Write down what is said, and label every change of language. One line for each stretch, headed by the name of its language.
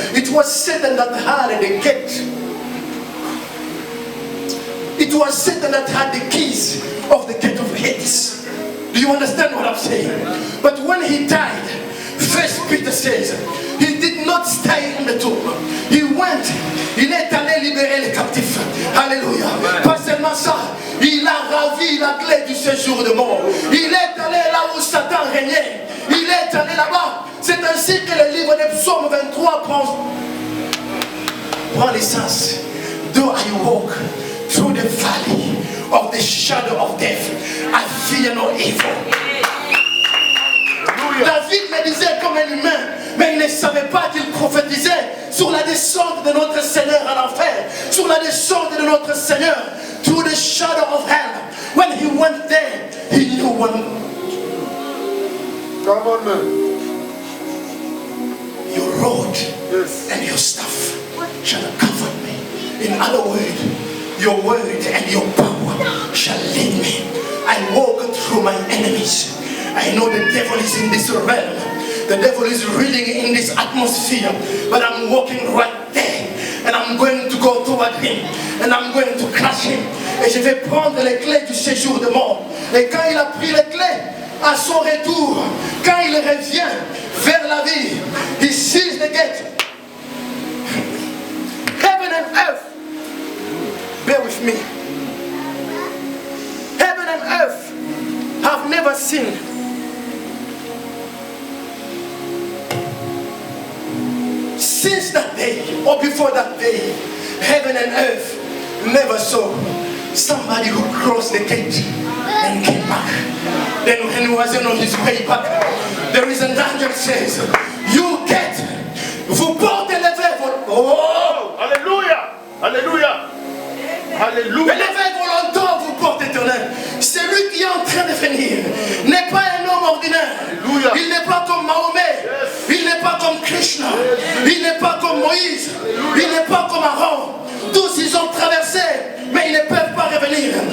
English: It was Satan that had the gate. It was Satan that had the keys of the gate of Hades. Do you understand what I'm saying? But when he died, First Peter says, he did not stay in the tomb. He went,
French: il est allé libérer les captifs. Alléluia. Pas seulement ça, il a ravi la clé du séjour de mort. Il est allé là où Satan régnait. Il est allé là-bas. C'est ainsi que le livre de Psaume 23 prend l'essence.
English: Though I walk through the valley of the shadow of death, I fear no evil.
French: David le disait comme un humain, mais il ne savait pas qu'il prophétisait sur la descente de notre Seigneur à l'enfer, sur la descente de notre Seigneur
English: through the shadow of hell. When he went there, he knew one. Come on, man. Your rod and your staff shall comfort me. In other words, your word and your power shall lead me. I walk through my enemies. I know the devil is in this realm. The devil is reeling in this atmosphere. But I'm walking right there. and I'm going to go toward him, and I'm going to crush him.
French: Et je vais prendre les clés du séjour de mort. Et quand il a pris les clés, à son retour, quand il revient vers la vie,
English: he sees the gate. Heaven and earth, bear with me. Heaven and earth have never seen since that day, or before that day, heaven and earth never saw somebody who crossed the gate and came back. Then when he wasn't on his way back, there is an angel says, you get,
French: vous portez le verbe. Oh, Alléluia. Alléluia. Alléluia. Le verbe volontaire vous porte éternel. Celui qui est en train de venir n'est pas un homme ordinaire. Alléluia. Il n'est pas comme Mahomet. Il n'est pas comme Krishna. Il n'est pas comme Moïse. Il n'est pas comme Aaron. Tous ils ont traversé, mais ils ne peuvent pas revenir.